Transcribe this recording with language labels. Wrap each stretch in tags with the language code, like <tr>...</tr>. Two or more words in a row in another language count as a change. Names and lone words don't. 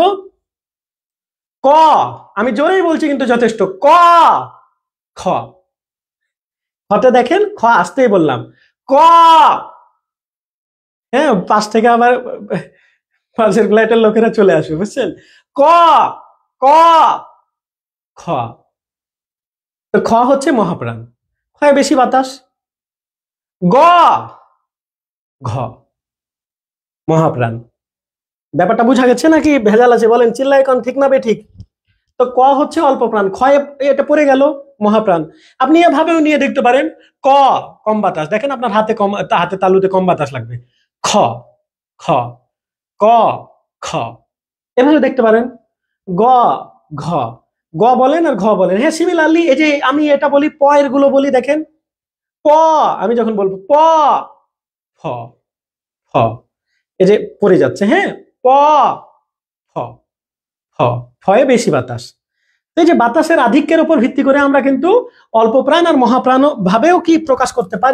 <bn>ক। আমি জোরেই বলছি কিন্তু যথেষ্ট। ক, খ। খতে দেখেন, খ আসতেই বললাম। ক। হ্যাঁ, পাশ থেকে আবার পাশের ফ্ল্যাটের লোকেরা চলে আসবে, বুঝছেন? ক, ক, খ। তো খ হচ্ছে মহাপ্রাণ, ক্ষয় বেশি বাতাস। গ, ঘ, মহাপ্রাণ। ব্যাপারটা বুঝা গেছে নাকি ভেজাল আছে? বলেন, চিল্লাই কোন, ঠিক না বে ঠিক? তো ক হচ্ছে অল্প প্রাণ, ক্ষয় এটা পড়ে গেল মহাপ্রাণ। আপনি এভাবেও নিয়ে দেখতে পারেন, ক কম বাতাস, দেখেন আপনার হাতে কম, হাতে তালুতে কম বাতাস লাগবে। খ, খ, ক, খ, এভাবে দেখতে পারেন। গ, ঘ, গ বলেন আর ঘ বলেন। হ্যাঁ, সিমিলারলি এই যে আমি এটা বলি, প এর গুলো বলি, দেখেন প, আমি যখন বলবো প, ফ, ফ, এই যে পড়ে যাচ্ছে। হ্যাঁ, প, ফ, ফ, ফয়ে বেশি বাতাস। এই যে বাতাসের আধিক্যের উপর ভিত্তি করে আমরা কিন্তু অল্প প্রাণ আর মহাপ্রাণ ভাবেও কি প্রকাশ করতে পারি।</bn>